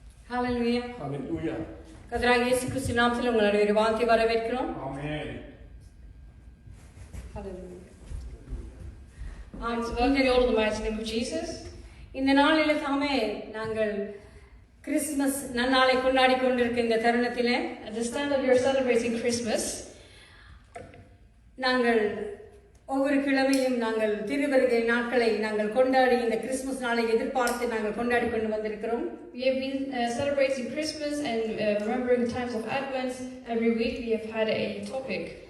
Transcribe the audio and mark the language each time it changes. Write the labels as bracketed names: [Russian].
[Tamil] ஹல்லேலூயா. ஹல்லேலூயா. கர்த்தராகிய இயேசு கிறிஸ்து நாமத்தில் உங்களுடைய ஒரு வார்த்தை வரவேற்கிறோம். ஆமென். ஹல்லேலூயா. [English] It's welcome you all in the mighty name of Jesus. [Tamil] இந்த நாளிலே தாமே நாங்கள் கிறிஸ்துமஸ் நன்னாளை கொண்டாடி கொண்டிருக்கிற இந்த தருணத்திலே, [English] At this time that we are celebrating Christmas, [Tamil] நாங்கள் ஒவ்வொரு கிழமையும் நாங்கள் திருவருகை நாட்களை நாங்கள் கொண்டாடி இந்த கிறிஸ்துமஸ் நாளை எதிர்பார்த்து நாங்கள் கொண்டாடி கொண்டு வந்திருக்கிறோம். [English] we have been celebrating Christmas and remembering the times of Advent. Every week we have had a topic.